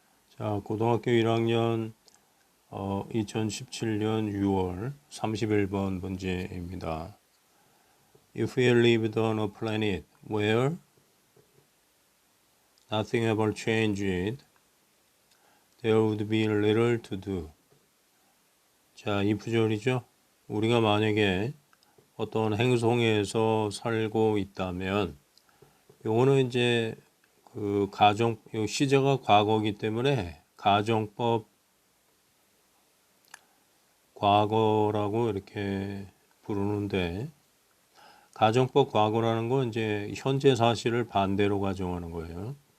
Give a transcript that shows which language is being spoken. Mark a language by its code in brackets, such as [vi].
[ko] 자, 고등학교 1학년 2017년 6월 31번 문제입니다. [en] If we lived on a planet where nothing ever changed, there would be little to do. [ko] 자, 이 구절이죠. 우리가 만약에 어떤 행성에서 살고 있다면, 요거는 이제 그 요 시제가 과거이기 때문에 가정법 과거라고 이렇게 부르는데, 가정법 과거라는 건 이제 현재 사실을 반대로 가정하는 거예요.